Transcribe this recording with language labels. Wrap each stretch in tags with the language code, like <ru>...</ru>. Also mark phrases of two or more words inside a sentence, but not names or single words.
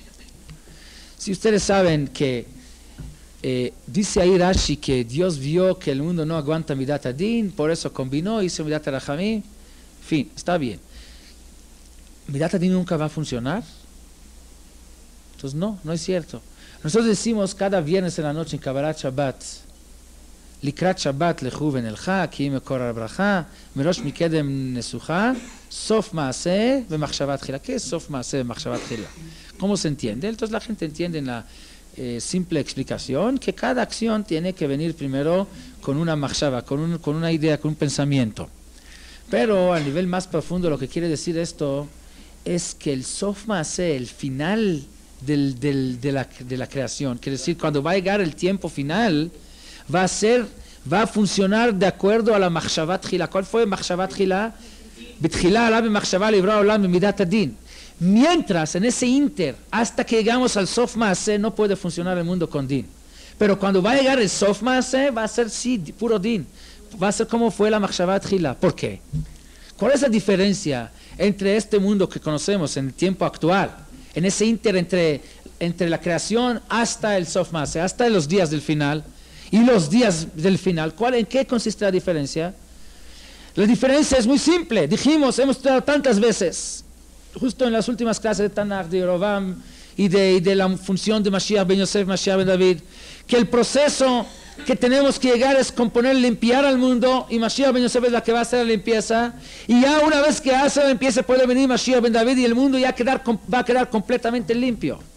<es>Si ustedes saben que dice ahí Rashi que Dios vio que el mundo no aguanta</es> <he>מידת הדין,</he> <es>por eso combinó, hizo</es> <he>מידת רחמים,</he> <es>en fin, está bien.</es> <he>¿מידת הדין</he> <es>nunca va a funcionar? Entonces no es cierto. Nosotros decimos cada viernes en la noche en</es> <he>קבלת שבת, לקראת שבת לכו ונלכה כי היא מקור הברכה מראש מקדם נסוכה סוף מעשה במחשבה תחילה.</he> <es>¿Qué es</es> <he>סוף מעשה במחשבה תחילה?</he> <es>¿Cómo se entiende? Entonces la gente entiende en la simple explicación que cada acción tiene que venir primero con una machshava, con una idea, con un pensamiento. Pero a nivel más profundo lo que quiere decir esto es que el</es> <he>סוף מעשה,</he> <es>el final de la creación, quiere decir cuando va a llegar el tiempo final, va a funcionar de acuerdo a la</es> <he>מחשבת תחילה.</he> <es>¿Cuál fue</es> <he>מחשבת תחילה? בתחילה עלה במחשבה לברוא עולם במידת הדין.</he> <es>Mientras, en ese inter, hasta que llegamos al</es> <he>סוף מעשה,</he> <es>no puede funcionar el mundo con din. Pero cuando va a llegar el</es> <he>סוף מעשה,</he> <es>va a ser sí, puro din. Va a ser como fue la</es> <he>מחשבת תחילה.</he> <es>¿Por qué? ¿Cuál es la diferencia entre este mundo que conocemos en el tiempo actual, en ese inter entre la creación hasta el</es> <he>סוף מעשה,</he> <es>hasta los días del final, y los días del final? ¿En qué consiste la diferencia? La diferencia es muy simple. Dijimos, hemos estudiado tantas veces, justo en las últimas clases de Tanaj, de Yerovam y de la función de Mashiach ben Yosef, Mashiach ben David, que el proceso que tenemos que llegar es componer, limpiar al mundo, y Mashiach ben Yosef es la que va a hacer la limpieza, y ya una vez que hace la limpieza puede venir Mashiach ben David y el mundo ya va a quedar completamente limpio.</es>